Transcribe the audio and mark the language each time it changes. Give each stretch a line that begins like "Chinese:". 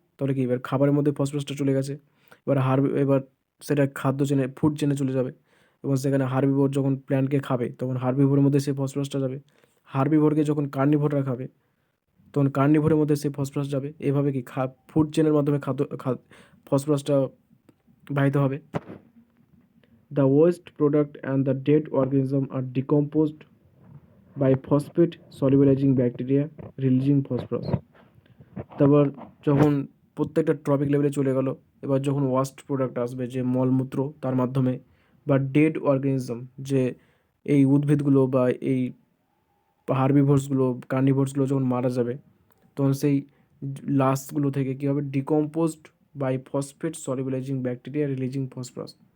Bangla: তাহলে কি এবার খাবারের মধ্যে ফসফরাসটা চলে গেছে, এবার সেটা খাদ্য চেনে, ফুড চেনে চলে যাবে, এবং সেখানে হার্বিভোর যখন প্ল্যান্টকে খাবে তখন হার্বিভোরের মধ্যে সেই ফসফরাসটা যাবে। হার্বিভোরকে যখন কার্নিভোররা খাবে তখন কার্নিভোরের মধ্যে সেই ফসফরাস যাবে। এভাবে কি ফুড চেনের মাধ্যমে ফসফরাসটা বাহিত হবে।
English: The waste product and the dead organism are decomposed by phosphate solubilizing bacteria releasing phosphorus.
Bangla: তারপর যখন প্রত্যেকটা ট্রপিক লেভেলে চলে গেল, এবার যখন ওয়াস্ট প্রোডাক্ট আসবে যে মলমূত্র তার মাধ্যমে, বা ডেড অর্গানিজম যে এই উদ্ভিদগুলো বা এই হার্বিভোর্সগুলো কার্নিভোর্সগুলো যখন মারা যাবে, তখন সেই লাশগুলো থেকে কী হবে,
English: Decomposed by phosphate solubilizing bacteria releasing phosphorus.